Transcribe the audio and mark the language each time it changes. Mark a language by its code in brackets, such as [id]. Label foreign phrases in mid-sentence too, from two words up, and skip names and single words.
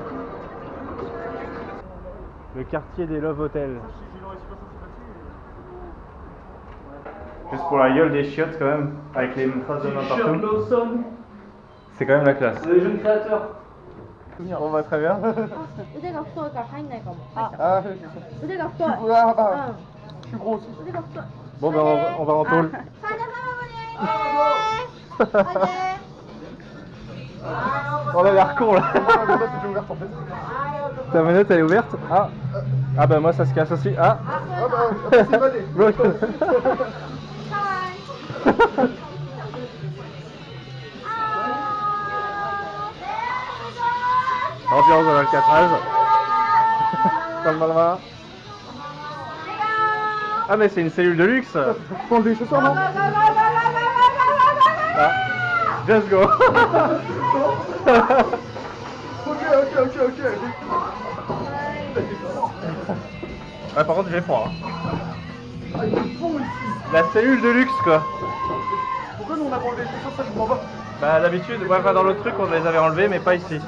[fr] Le quartier des Love Hotels. Juste pour la gueule des chiottes quand même, avec les traces de main partout. C'est quand même la classe. Les jeunes créateurs. On va très bien. [ja] 腕が太いから入んないかも。 [fr] Ah, [ja] 腕が太い。 [fr] je suis gros aussi. [ja] 腕が太い。 [fr] Bon ben on va en tôle. On a l'air con là. C'est ouvert en fait. Ta manette elle est ouverte? Ah. Ah bah moi ça se casse aussi. Ah. Ah bah, c'est valé. Ambiance de l'Alcatraz. Comme dans le vin. Ah mais c'est une cellule de luxe. Faut enlever les chaussures non? [en] Ah. Just go. [fr] Ok. Ouais par contre j'ai froid. Ah, il est bon ici. La cellule de luxe quoi. Pourquoi nous on a pas enlevé les chaussures, ça je comprends pas. Bah d'habitude, ouais, enfin, dans l'autre truc on les avait enlevés mais pas ici.